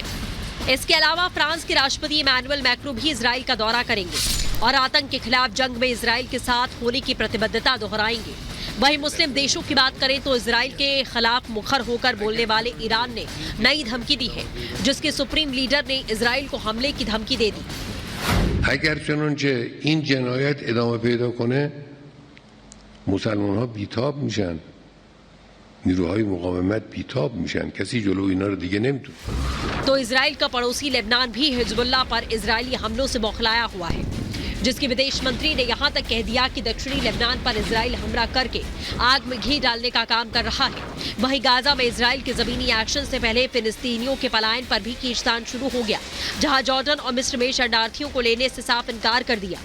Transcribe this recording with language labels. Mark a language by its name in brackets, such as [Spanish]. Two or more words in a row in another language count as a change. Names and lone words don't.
[Hindi] इसके अलावा फ्रांस के राष्ट्रपति इमैनुअल मैक्रों भी इजराइल का दौरा करेंगे और आतंक के खिलाफ जंग में इजराइल के साथ होने की प्रतिबद्धता दोहराएंगे। वहीं मुस्लिम देशों की बात करें तो इजराइल के खिलाफ मुखर होकर बोलने वाले ईरान ने नई धमकी दी है, जिसके सुप्रीम लीडर ने इजराइल को हमले की धमकी दे दी। [Persian] اگر چنانچه این جنایت ادامه پیدا کنه مسلمان ها بیتاب میشن، نیروهای مقاومت بیتاب میشن، کسی جلو اینا رو دیگه نمیتونه. [Hindi] तो इजराइल का पड़ोसी लेबनान भी हिजबुल्लाह पर इजरायली हमलों से बौखलाया हुआ है, जिसके विदेश मंत्री ने यहां तक कह दिया कि दक्षिणी लेबनान पर इजराइल हमला करके आग में घी डालने का काम कर रहा है। वहीं गाजा में इजराइल के जमीनी एक्शन से पहले फिलिस्तीनियों के पलायन पर भी खींचतान शुरू हो गया, जहां जॉर्डन और मिस्र में शरणार्थियों को लेने से साफ इनकार कर दिया।